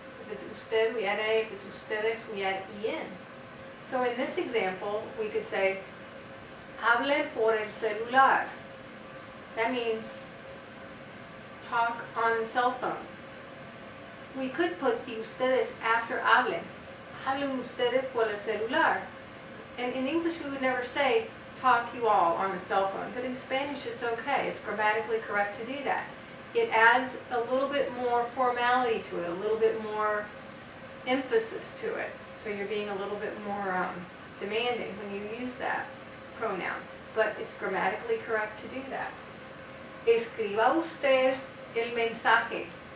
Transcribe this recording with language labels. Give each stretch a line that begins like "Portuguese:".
English: If it's usted, we add a. If it's ustedes, we add en. So in this example, we could say,
Spanish: hable por el celular.
English: That means talk on the cell phone. We could put the ustedes after hablen.
Spanish: Hablen ustedes por el celular.
English: And in English we would never say, talk you all on the cell phone. But in Spanish it's okay. It's grammatically correct to do that. It adds a little bit more formality to it, a little bit more emphasis to it. So you're being a little bit more demanding when you use that pronoun. But it's grammatically correct to do that.
Spanish: Escriba usted el mensaje.